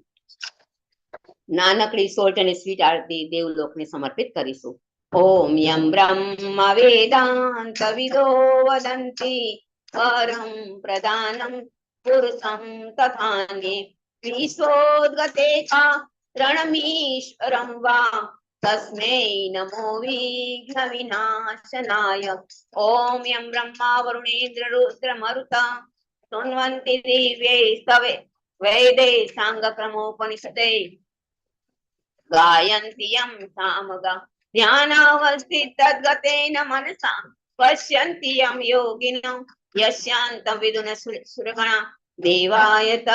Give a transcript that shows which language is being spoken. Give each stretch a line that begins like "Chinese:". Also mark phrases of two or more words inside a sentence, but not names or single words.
Gujarati: નાનકડી સોલ્ટ અને સ્વીટ આરતી દેવલોકને સમર્પિત કરીશું.
Sanskrit: ઓમ યમ બ્રહ્મ વેદાંત વિદો વદંતી પરમ પ્રધાનમ પુરુષમ તથાન્યે વિશ્વોદ્ગતે रणमीश्वरं वा तस्मै नमो विघ्न विनाशनाय ओम यं ब्रह्मा वरुणेन्द्र रुद्र मरुता सुन्वन्ति दिव्ये स्तवे वेदे साङ्गक्रमोपनिषदे गायन्ति यं सामगा ध्यानावस्थित तद्गतेन मनसा पश्यन्ति यं योगिनो यस्यान्तं विदुन सुरगणा देवाय